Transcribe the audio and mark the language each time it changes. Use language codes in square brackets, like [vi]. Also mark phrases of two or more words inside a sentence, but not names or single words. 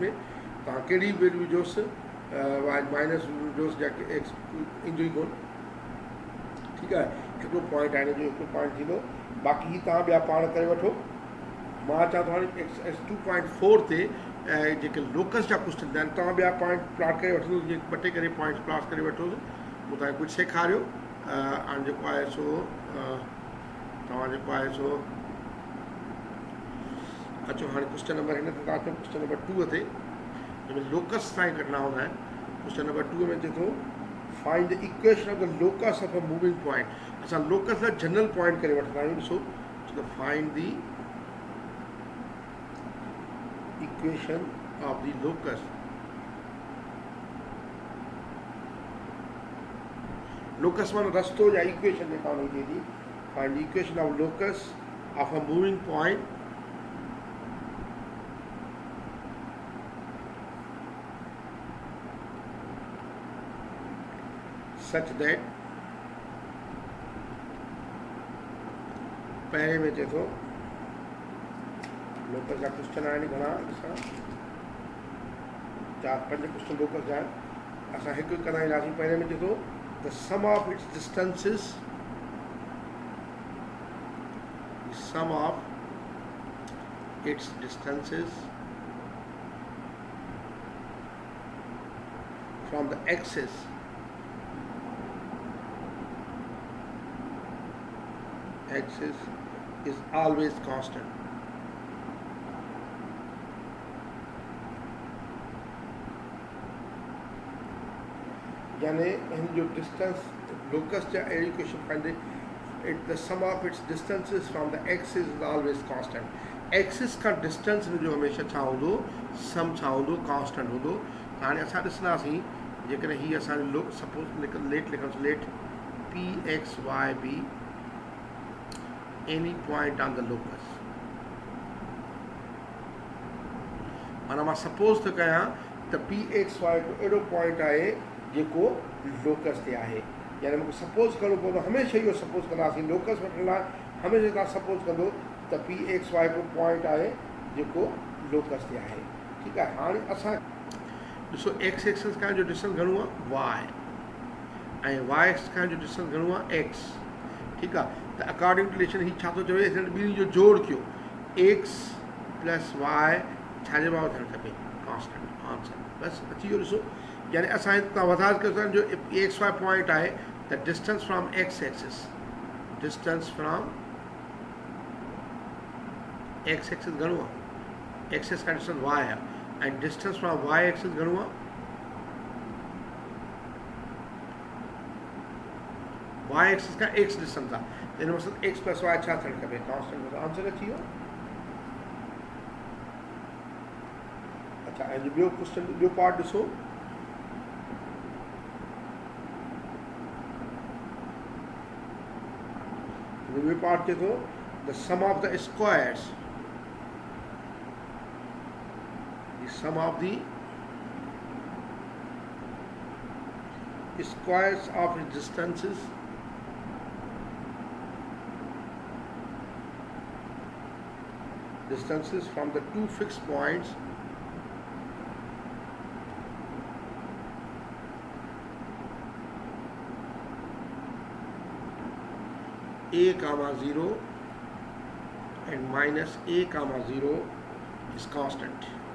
[sd] में तव्हां कहिड़ी बि विझोसि माइनस विझोसि या एक्स ईंदो ई कोन ठीकु आहे हिकिड़ो पॉइंट आहे हिन जो हिकिड़ो पॉइंट थींदो बाक़ी हीउ तव्हां ॿिया पाण करे वठो मां चवां थो हाणे एक्स 2.4 ते जेके लोकस जा क्वेश्चन आहिनि तव्हां ॿिया [en] point plot [sd] करे वठो ॿ टे करे [en] points plot [sd] करे वठोसि पोइ तव्हांखे कुझु सेखारियो हाणे जेको आहे सो तव्हां जेको आहे सो अचो हाणे [en] question number [sd] हिन ते तव्हां [en] question number [sd] 2 ते जंहिंमें लोकस सां कढणा हूंदा आहिनि [en] question number [sd] 2 में चए थो [en] find the equation of the locus of a moving point [sd] असां लोकस जा [en] general point [sd] करे वठंदा आहियूं ॾिसो त [en] find the equation of the locus locus [sd] माना रस्तो या [en] इक्वेशन [sd] जेका हुनजी थी [en] find the equation of locus of a moving point such that [sd] पहले में चए थो लोकस जा क्वेश्चन आहिनि घणा असां 4-5 क्वेश्चन लोकस जा आहिनि असां हिकु कंदा ईंदासीं पहले में चए थो [en] the sum of its distances sum of its distances from the axis is always constant [sd] यानी इन जो [en] distance locus [sd] जा अहिड़ी क्वेश्चन [en] find the sum of its distances from the axis is always constant [sd] axis का distance जो हमेशा छा हूंदो सम छा हूंदो constant हूंदो हाणे असां ॾिसंदासीं जेकॾहिं हीअ असांजो [en] suppose let [sd] लिखंदासीं [en] let P x y be any point on the locus [sd] माना मां सपोज थो कयां त [en] P x y [sd] हिकिड़ो अहिड़ो पॉइंट आहे जेको लोकस ते आहे यानी मूंखे सपोज करिणो पवंदो हमेशह इहो सपोज कंदासीं लोकस वठण लाइ हमेशह तव्हां सपोज कंदो त [en] P x y [sd] हिकिड़ो पॉइंट आहे जेको लोकस ते आहे ठीकु आहे हाणे असां ॾिसो [en] x axis [sd] खां जो डिस्टेंस घणो आहे वाई ऐं वाई एक्स खां जो डिस्टेंस घणो आहे एक्स ठीकु आहे त अकॉर्डिंग टू रिलेशन हीउ छा थो चवे हिन ॿिन्हिनि जो जोड़ कयो [en] x plus y [sd] छाजे भाउ थियणु खपे [en] constant answer [sd] बसि अची वियो ॾिसो यानी असां तव्हां वधारे कयो जो [en] x y point [sd] आहे त [en] distance from x axis distance from x axis [sd] घणो आहे एक्सिस का डिस्टेंस वाई आहे ऐं [en] distance from y axis [sd] घणो आहे वाई एक्सिस का एक्स डिस्टेंस आहे त हिन मतिलबु [en] x plus y [sd] छा थियणु खपे [en] constant answer [sd] अची वियो अच्छा ऐं ॿियो क्वेश्चन ॿियो पार्ट ॾिसो ॿियो पार्ट चए थो [en] the sum of the squares the sum of the squares of its distances from the two fixed points a comma 0 and minus a comma 0 is constant.